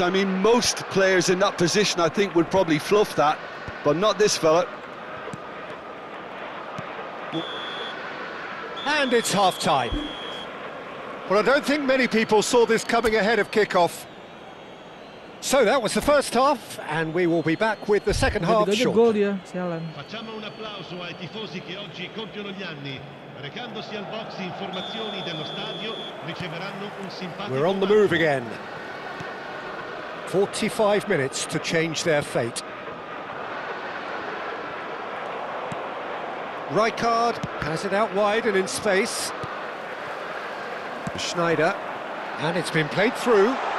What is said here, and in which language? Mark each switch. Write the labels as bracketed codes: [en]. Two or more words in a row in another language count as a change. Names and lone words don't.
[en] I mean, most players in that position, I think, would probably fluff that, but not this fella. And it's half-time. Well, I don't think many people saw this coming ahead of kick-off. So that was the first half, and we will be back with the second half [id] Tiga-tiga [en] shortly. [id] gol dia, sialan. [it] Facciamo un applauso ai tifosi che oggi compiono gli anni. Recandosi al box informazioni dello stadio, riceveranno un simpatico... [en] We're on the move again. 45 minutes to change their fate. Rijkaard has it out wide and in space. Schneider, and it's been played through.